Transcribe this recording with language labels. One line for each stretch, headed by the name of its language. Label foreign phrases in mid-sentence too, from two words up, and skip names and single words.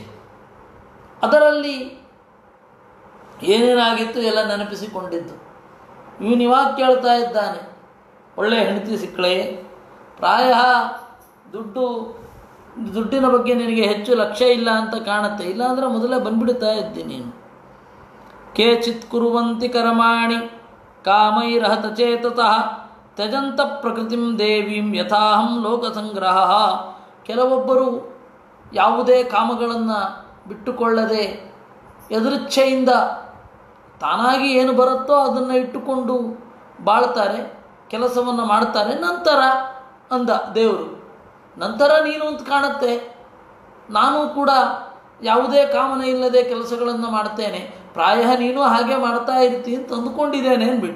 Kannada: ಅದರಲ್ಲಿ ಏನೇನಾಗಿತ್ತು ಎಲ್ಲ ನೆನಪಿಸಿಕೊಂಡಿದ್ದು. ಇವನು ಇವಾಗ ಕೇಳ್ತಾ ಇದ್ದಾನೆ, ಒಳ್ಳೆಯ ಹೆಂಡತಿ ಸಿಕ್ಕಳೆ, ಪ್ರಾಯ ದುಡ್ಡಿನ ಬಗ್ಗೆ ನಿನಗೆ ಹೆಚ್ಚು ಲಕ್ಷ್ಯ ಇಲ್ಲ ಅಂತ ಕಾಣುತ್ತೆ. ಇಲ್ಲಾಂದರೆ ಮೊದಲೇ ಬಂದ್ಬಿಡ್ತಾ ಇದ್ದೆ ನೀನು.
Sanskrit: ಕೇಚಿತ್ ಕುರುವಂತಿ ಕರ್ಮಾಣಿ ಕಾಮೈರಹತ ಚೇತತಃ ತ್ಯಜಂತ ಪ್ರಕೃತಿಂ ದೇವೀಂ ಯಥಾಹಂ ಲೋಕಸಂಗ್ರಹ.
Kannada: ಕೆಲವೊಬ್ಬರು ಯಾವುದೇ ಕಾಮಗಳನ್ನು ಬಿಟ್ಟುಕೊಳ್ಳದೆ ಎದುರಿಚ್ಛೆಯಿಂದ ತಾನಾಗಿ ಏನು ಬರುತ್ತೋ ಅದನ್ನು ಇಟ್ಟುಕೊಂಡು ಬಾಳ್ತಾರೆ, ಕೆಲಸವನ್ನು ಮಾಡ್ತಾರೆ. ನಂತರ ಅಂದ ದೇವರು, ನಂತರ ನೀನು ಅಂತ ಕಾಣುತ್ತೆ, ನಾನು ಕೂಡ ಯಾವುದೇ ಕಾಮನೆ ಇಲ್ಲದೆ ಕೆಲಸಗಳನ್ನು ಮಾಡ್ತೇನೆ, ಪ್ರಾಯ ನೀನು ಹಾಗೆ ಮಾಡ್ತಾ ಇರ್ತೀನಿ ಅಂತ ಅಂದುಕೊಂಡಿದ್ದೇನೆ ಅಂದ್ಬಿಟ್ಟ.